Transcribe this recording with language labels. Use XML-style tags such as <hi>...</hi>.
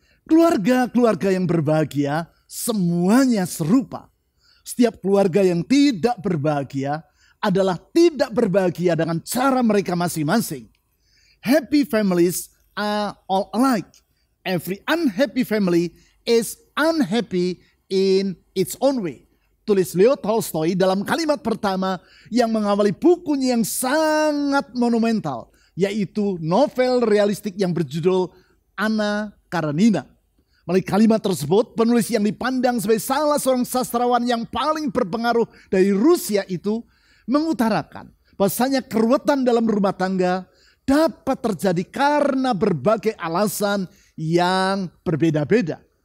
<id>Keluarga-keluarga yang berbahagia semuanya serupa. Setiap keluarga yang tidak berbahagia adalah tidak berbahagia dengan cara mereka masing-masing.</id> <en>Happy families are all alike. Every unhappy family is unhappy in its own way.</en> <id>Tulis Leo Tolstoy dalam kalimat pertama yang mengawali bukunya yang sangat monumental, yaitu novel realistik yang berjudul Anna Karenina. Melalui kalimat tersebut, penulis yang dipandang sebagai salah seorang sastrawan yang paling berpengaruh dari Rusia itu mengutarakan bahwasanya keruwetan dalam rumah tangga dapat terjadi karena berbagai alasan yang berbeda-beda.</id>